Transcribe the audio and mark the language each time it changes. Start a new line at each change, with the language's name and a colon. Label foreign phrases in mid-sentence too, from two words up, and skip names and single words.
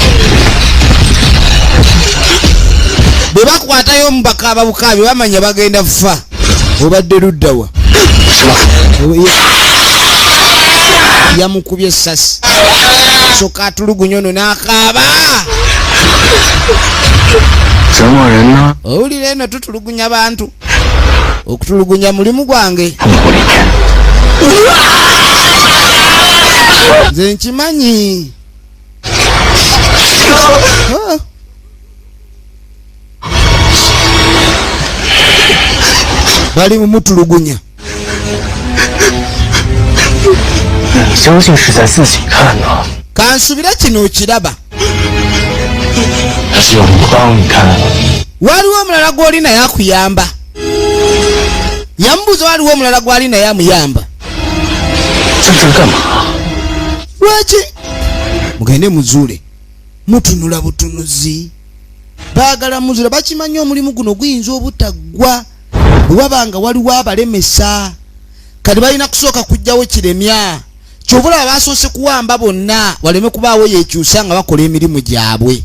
Ganda: bwe bakwatayo omu bakaaba bukaabi bamanya bagenda fa. obadde luddawa. yamukubye essasi. soka atulugunya ono n'akaaba.
Chinese: 折磨人呢？
Ganda: owulira eno tutulugunya bantu. okutulugunya mulimu gwange.
Chinese: 痛苦里面，
Ganda: nze nkimanyi. bali mumutulugunya.
Chinese: 你相信是在自己看呢？
Ganda: kansubira kino okiraba.
Chinese: 还是有人帮你看？
Ganda: waliwo omulala gw'oli naye akuyamba. Yamubuuza waliwo omulala gw'ali naye amuyamba.
Chinese: 在这儿干嘛？
Ganda: Lwaki? Mugende muzuule. Mutunula butunuzi. Baagala muzuule bakimanyi omulimu guno guyinza obutaggwa. Wabanga waliwo abalemesa. Kati balina kusooka kujjawo kiremya. Kyobula basoose kuwamba bonna waleme kubaawo yeekyusa nga bakola emirimu gyabwe.